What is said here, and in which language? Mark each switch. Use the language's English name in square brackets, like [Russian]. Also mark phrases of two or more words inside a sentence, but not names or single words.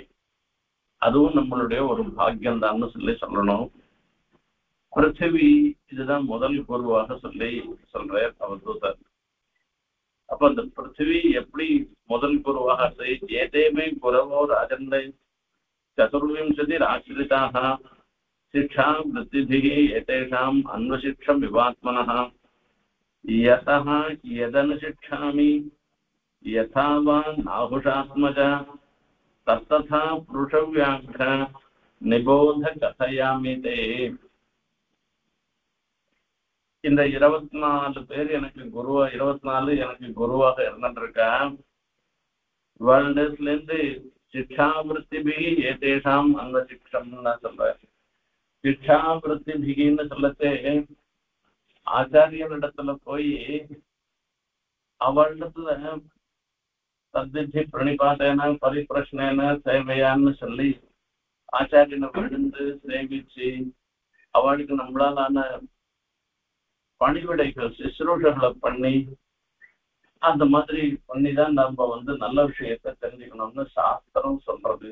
[Tamil] அதுவும் நம்மளுடைய ஒரு பாக்கியம் தான் சொல்லி சொல்லணும். பிருத்திவி இதுதான் முதல் குருவாக சொல்லி சொல்றார் அவதூதர். அப்ப அந்த பிருத்திவி எப்படி முதல் குருவாக [Sanskrit] एते मे गुरवो राजन् चतुर्विंशति आश्रिताः शिक्षा वृत्तिभिः एतेषाम् अन्वशिक्षं विवात्मनः यतः यदनुशिक्षामि यथा वा नाहुषात्मज तत्तथा पुरुषव्याघ्र निबोध कथयामि ते. [Tamil] இந்த 24 பேர் எனக்கு குருவா, 24 எனக்கு குருவாக இருந்துருக்கா. வேர்ல்ட்ல இருந்து [Sanskrit] शिक्षा वृत्तिभिः एतेषाम् [Tamil] அந்த சிக்ஷம்னு சொல்றேன். சிக்ஷா விருத்திபிகின்னு சொல்லத்தே ஆச்சாரியனிடத்துல போய் அவளிடத்துல தத்திச்சி [Sanskrit] प्रणिपातेन परिप्रश्नेन [Tamil] சேவையான்னு சொல்லி ஆச்சாரியனை விழுந்து சேவிச்சு அவளுக்கு நம்மளாலான பணிவிடைகள் சிசுரூஷங்களை பண்ணி அந்த மாதிரி பண்ணிதான் நம்ம நல்ல விஷயத்த தெரிஞ்சுக்கணும்னு சாஸ்திரம் சொல்றது.